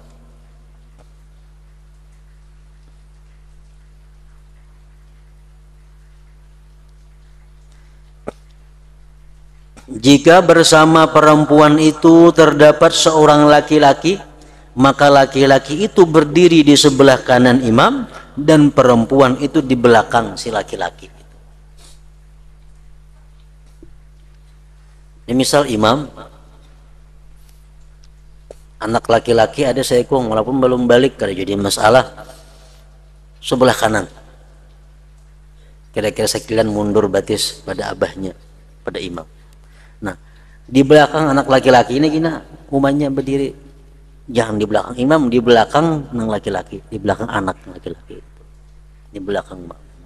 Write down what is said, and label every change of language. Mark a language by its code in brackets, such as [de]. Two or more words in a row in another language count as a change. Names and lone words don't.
[id] Jika bersama perempuan itu terdapat seorang laki-laki, maka laki-laki itu berdiri di sebelah kanan imam dan perempuan itu di belakang si laki-laki. Ini misal imam, [bjn] anak laki-laki ada seekong, walaupun belum balik, kada jadi masalah, sebelah kanan. Kira-kira sekilan mundur batis pada abahnya, pada imam. Nah, di belakang anak laki-laki ini gina umumnya berdiri, jangan di belakang imam, di belakang nang laki-laki, di belakang anak laki-laki itu, di belakang mak.